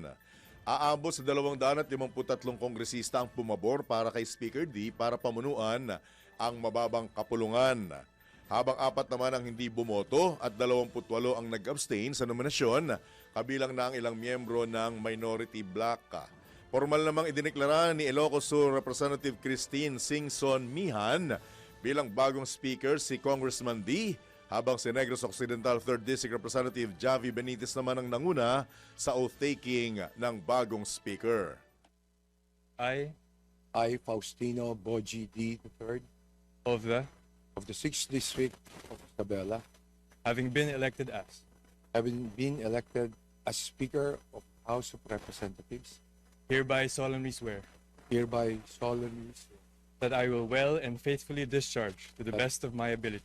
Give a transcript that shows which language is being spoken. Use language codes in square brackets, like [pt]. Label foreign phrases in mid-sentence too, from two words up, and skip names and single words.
[tl] Aabot sa 253 kongresista ang pumabor para kay Speaker D para pamunuan ang mababang kapulungan. Habang 4 naman ang hindi bumoto at 28 ang nag-abstain sa nominasyon, kabilang na ang ilang miyembro ng [en] minority bloc. [tl] Formal namang idineklara ni Ilocos Sur Representative Christine Singson Mihan bilang bagong speaker si Congressman D, habang si Negros Occidental 3rd District Representative Javi Benitez naman ang nanguna sa oath-taking ng bagong speaker. [en] I, Faustino Boji D. III of the, of the 6th District of Isabela, having been elected as Speaker of House of Representatives, hereby solemnly swear hereby solemnly swear that I will well and faithfully discharge to the best of my ability